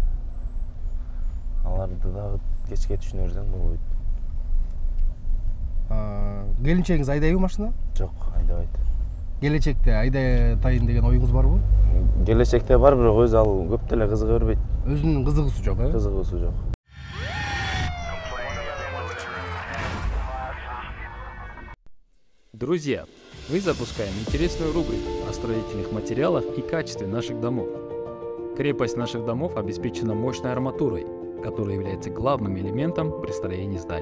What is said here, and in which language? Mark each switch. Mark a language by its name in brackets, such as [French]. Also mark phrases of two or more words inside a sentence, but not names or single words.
[Kyrgyz] Аларды дагы кечке түшүнө берсең болбойт. Келинчегиңиз айдайбы машина? Жок, айдабайт. Келечекте айдатайын деген оюңуз барбы? Келечекте бар, бирок өзү ал көп деле кызыга бербейт. Өзүнүн кызыгуусу жок, э? Кызыгуусу жок. [Russian] Друзья, мы запускаем интересную рубрику о строительных материалах и качестве наших домов. Крепость наших домов обеспечена мощной арматурой, которая является главным элементом при строении зданий.